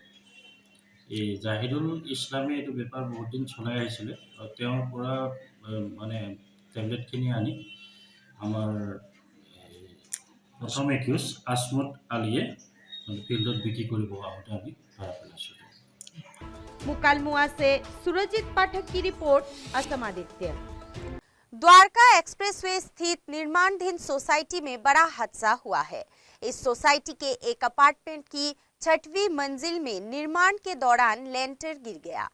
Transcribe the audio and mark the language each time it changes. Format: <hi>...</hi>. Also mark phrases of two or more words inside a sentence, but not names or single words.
<as>এই জাহিদুল ইছলামে এইটো বেপাৰ বহুত দিন চলাই আহিছিলে আৰু তেওঁৰ পৰা টেবলেটখিনি আনি আমাৰ প্ৰথম একিউজ আজমত আলীয়ে ফিল্ডত বিক্ৰী কৰিব আহোঁতে আমি ধৰা পেলাইছোঁ।</as> <hi>मुकालमुआ से सुरजीत पाठक की रिपोर्ट, असम आदित्य। द्वारका एक्सप्रेसवे स्थित निर्माणाधीन सोसाइटी में बड़ा हादसा हुआ है। इस सोसाइटी के एक अपार्टमेंट की 6वीं मंजिल में निर्माण के दौरान लेंटर गिर गया।</hi>